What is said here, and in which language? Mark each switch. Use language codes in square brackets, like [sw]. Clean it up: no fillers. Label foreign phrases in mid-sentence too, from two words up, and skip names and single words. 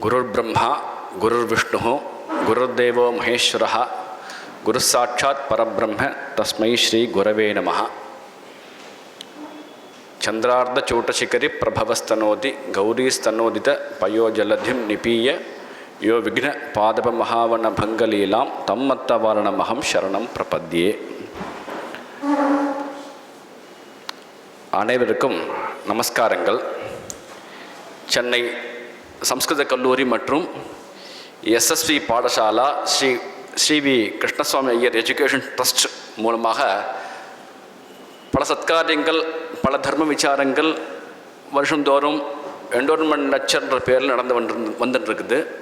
[sa] गुरुर्ब्रह्मा गुरुर्विष्णुः गुरुर्देवो महेश्वरः गुरुस्साक्षात् परब्रह्म तस्मै श्री गुरवे नमः। चंद्रार्धचूटशिखरि प्रभवस्तनोति गौरीस्तनोदित पयोजलधिं निपीय यो विघ्न पादप महावन भंगलीलां तम्मत्तवारणमहं शरणं प्रपद्ये। [ta] அனைவருக்கும் நமஸ்காரங்கள். சென்னை சம்ஸ்கிருத கல்லூரி மற்றும் எஸ்எஸ்வி பாடசாலா ஸ்ரீ வி கிருஷ்ணசுவாமி ஐயர் எஜுகேஷன் ட்ரஸ்ட் மூலமாக பல சத்காரியங்கள், பல தர்ம விசாரங்கள் வருஷந்தோறும் [en] endowment lecture-ன்ற [ta] பேரில் நடந்து வந்துட்டுருக்குது.